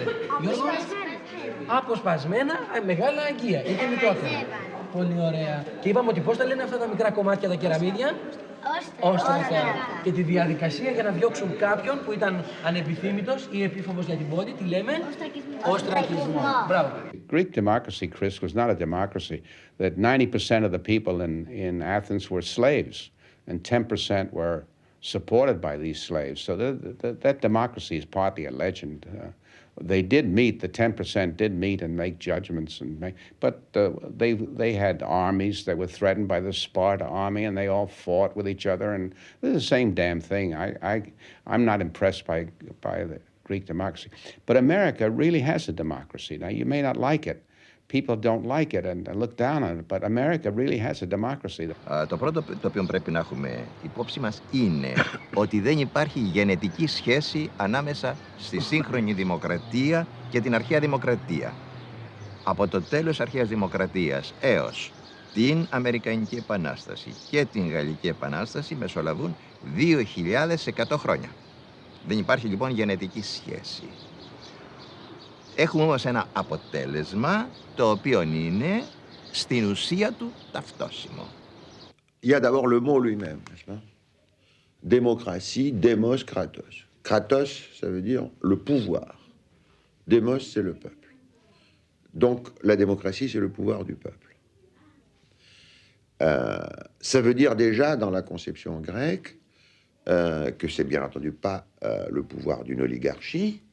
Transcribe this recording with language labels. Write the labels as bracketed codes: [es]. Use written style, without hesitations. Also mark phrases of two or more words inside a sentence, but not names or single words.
[el] Γιώργο, αποσπασμένα μεγάλα αγγεία ή και μικρότερα. Πολύ ωραία. Και είπαμε ότι πώς τα λένε αυτά τα μικρά κομμάτια, τα κεραμίδια? Όστρακα. Και τη διαδικασία για να διώξουν κάποιον που ήταν ανεπιθύμητος ή επίφοβος για την πόλη, τι λέμε? Οστρακισμό. Μπράβο. [en] Greek democracy, Chris, was not a democracy. That 90% of the people in Athens were slaves and 10% were supported by these slaves. So that democracy is partly a legend. They did meet, the 10% did meet and make judgments, but they had armies that were threatened by the Sparta army, and they all fought with each other, and it's the same damn thing. I'm not impressed by the Greek democracy. But America really has a democracy. Now, you may not like it. People don't like it and look down on it, but America really has a democracy. [el] Το πρώτο το οποίο πρέπει να έχουμε υπόψη μας είναι ότι δεν υπάρχει γενετική σχέση ανάμεσα στη σύγχρονη δημοκρατία και την αρχαία δημοκρατία. Από το τέλος της αρχαίας δημοκρατίας έως την Αμερικανική Επανάσταση και την Γαλλική Επανάσταση μεσολαβούν 2.100 χρόνια. Δεν υπάρχει λοιπόν γενετική σχέση. Έχουμε όμως ένα αποτέλεσμα το οποίο είναι στην ουσία του ταυτόσιμο. [fr] Il y a d'abord le mot lui-même, n'est-ce pas? Démocratie, [el] δήμος, κράτος. [fr] Kratos, ça veut dire le pouvoir. Démos, c'est le peuple. Donc, la démocratie, c'est le pouvoir du peuple. Ça veut dire déjà, dans la conception grecque, que c'est bien entendu pas le pouvoir d'une oligarchie.